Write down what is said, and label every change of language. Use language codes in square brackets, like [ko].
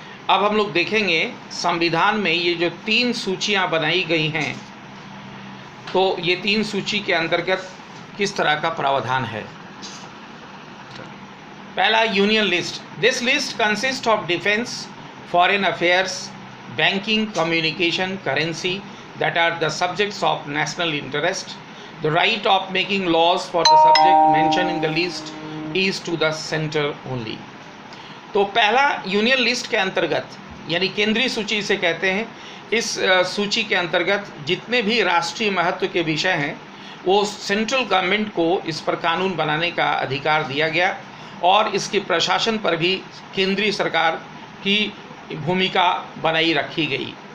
[hi] अब हम लोग देखेंगे संविधान में ये जो 3 सूचियां बनाई गई हैं, तो ये 3 सूची के अंतर्गत किस तरह का प्रावधान है। [en] पहला, union list. This list consist of defence, foreign affairs, banking, communication, currency that are the subjects of national interest. The right of making laws for the subject mentioned in the list is to the center only. [hi] तो पहला union list के अंतर्गत, यानी केंद्रीय सूची इसे कहते हैं, इस सूची के अंतर्गत जितने भी राष्ट्रीय महत्व के विषय हैं वो सेंट्रल गवर्नमेंट को इस पर कानून बनाने का अधिकार दिया गया, और इसके प्रशासन पर भी केंद्रीय सरकार की भूमिका बनाई रखी गई।